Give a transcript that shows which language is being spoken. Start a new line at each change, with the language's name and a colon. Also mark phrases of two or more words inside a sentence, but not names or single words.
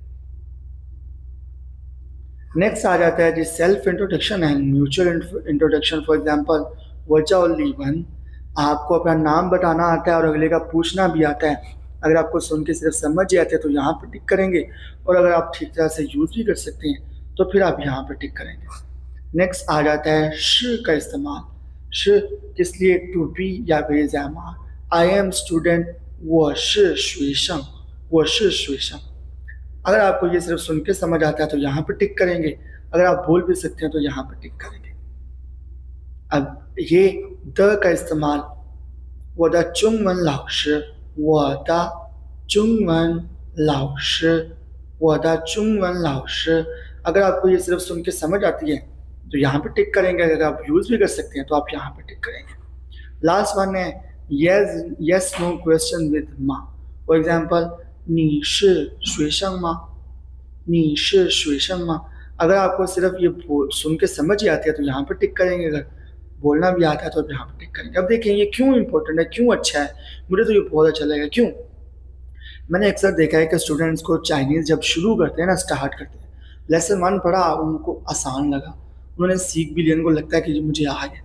Hindi: नेक्स्ट आ जाता है जी
English: self introduction and mutual introduction, for example
Hindi: वचा और लीवन, आपको अपना नाम बताना आता है और अगले का पूछना भी आता है। अगर आपको सुन के सिर्फ समझ ही आते हैं तो यहाँ पे टिक करेंगे, और अगर आप ठीक तरह से यूज़ भी कर सकते हैं तो फिर आप यहाँ पे टिक करेंगे। नेक्स्ट आ जाता है श का इस्तेमाल। श किस लिए,
English: to be
Hindi: या फिर ज़ामा,
English: I am student,
Chinese: 我是学生，我是学生।
Hindi: अगर आपको ये सिर्फ सुन के समझ आता है तो यहाँ पे टिक करेंगे, अगर आप बोल भी सकते हैं तो यहाँ पे टिक करेंगे। अब ये द का इस्तेमाल,
Chinese: 我的中文老师，我的中文老师，我的中文老师।
Hindi: अगर आपको ये सिर्फ सुन के समझ आती है तो यहाँ पे टिक करेंगे, अगर आप यूज़ भी कर सकते हैं तो आप यहाँ पे टिक करेंगे।
English: last one
Hindi: है
English: yes no question with
Hindi: मा,
English: for example
Chinese: 你是学生吗？你是学生吗？
Hindi: अगर आपको सिर्फ ये सुन के समझ ही आती है तो यहाँ पे टिक करेंगे, अगर बोलना भी आता है तो यहाँ पे टिक करेंगे। अब देखिए ये क्यों इंपॉर्टेंट है, क्यों अच्छा है, मुझे तो ये बहुत अच्छा लगेगा। क्यों? मैंने अक्सर देखा है कि स्टूडेंट्स को चाइनीज़ जब शुरू करते हैं ना, स्टार्ट करते हैं, लेसन 1 पढ़ा उनको आसान लगा, उन्होंने सीख भी लिया, उनको लगता है कि मुझे आ गया।